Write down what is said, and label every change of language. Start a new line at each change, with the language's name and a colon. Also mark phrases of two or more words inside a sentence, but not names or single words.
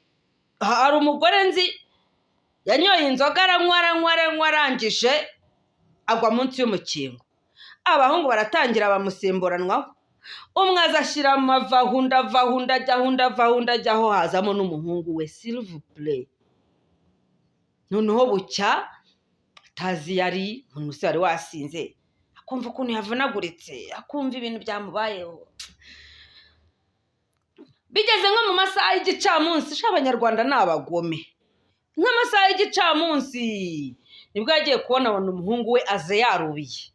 Kinyarwanda: Hari umugore nzi yanyoye inzoga aranywa arangije agwa munsi y'umukingo, abahungu baratangira bamusimburanwaho, umwe azashyira amavahunda ajyaho, hazamo n'umuhungu we,
French: s'il vous plaît.
Kinyarwanda: Noneho bucya atazi yari umuntu wari wasinze, akumva ukuntu yavunaguritse, akumva ibintu byamubayeho. Bigeze nko mu masaha y'igicamunsi, abanyarwanda ni abagome, nk'amasaha y'igicamunsi nibwo yagiye kubona abona umuhungu we aze yarubiye.